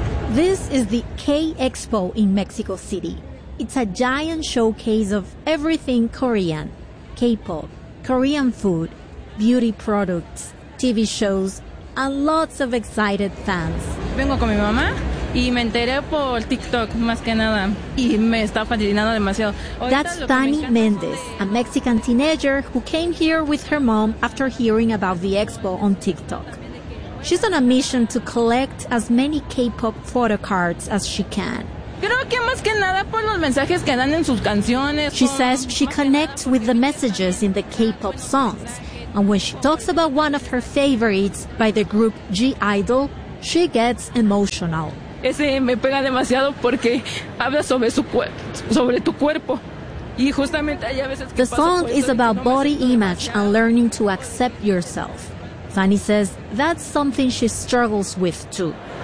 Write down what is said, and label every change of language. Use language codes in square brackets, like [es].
[en] This is the K-Expo in Mexico City. It's a giant showcase of everything Korean, K-pop, Korean food, beauty products, TV shows, and lots of excited fans. [es] Vengo con mi mamá y me enteré por TikTok más que nada y me está fascinando demasiado. [en] That's Dani Mendez, a Mexican teenager who came here with her mom after hearing about the expo on TikTok. She's on a mission to collect as many K-pop photo cards as she can. She says she connects with the messages in the K-pop songs. And when she talks about one of her favorites by the group G-Idol, she gets emotional. [es] Ese me pega demasiado porque habla sobre su sobre tu cuerpo. [en] The song is about body image and learning to accept yourself. Fanny says that's something she struggles with, too.